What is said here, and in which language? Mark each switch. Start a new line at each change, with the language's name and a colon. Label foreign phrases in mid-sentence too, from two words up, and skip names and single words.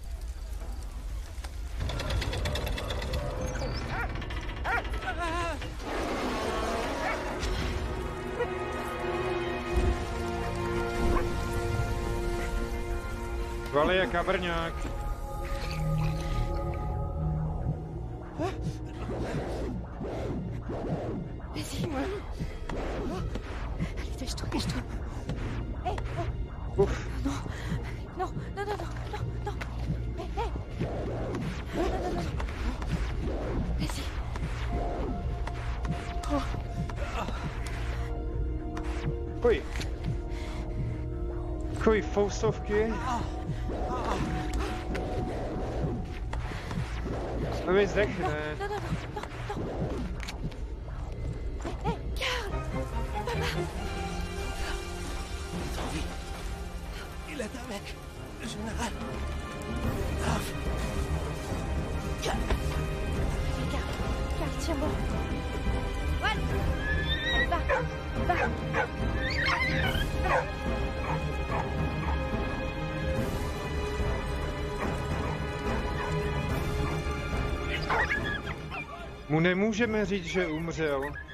Czech: Vali je kabrňák.
French: Vas-y. Allez, dépêche-toi, dépêche-toi. Hé, Uf. non. Non, non, non, non, non, non. Hé, hé. Non, non, non, non. Vas-y. Oh.
Czech: Kuj. Kuj, foustovky. To mi zdechne.
French: Non, non, non, non, non. Hé, hé, Karl. Papa. Attends, oui. Il est avec le général. Grave. Karl, tiens-moi. Voilà. Allez, va. Va.
Czech: Mu nemůžeme říct, že umřel.